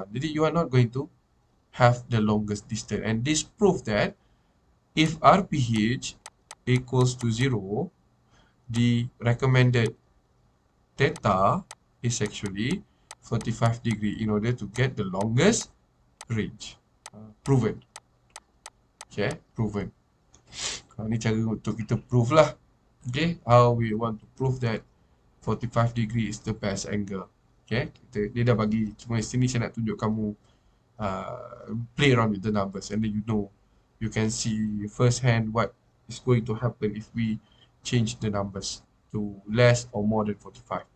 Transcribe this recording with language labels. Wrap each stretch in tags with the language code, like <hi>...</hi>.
<en>Jadi you are not going to have the longest distance. And this prove that if RPH equals to 0, the recommended theta is actually 45 degree in order to get the longest range. Proven. Okay, proven.</en> <ms>Ini cara untuk kita prove lah.</ms> <en>Okay, how we want to prove that 45 degree is the best angle. Okay,</en> <ms>dia dah bagi, cuma sini saya nak tunjuk kamu</ms> <en>play around with the numbers and then you can see first hand what is going to happen if we change the numbers to less or more than 45.</en>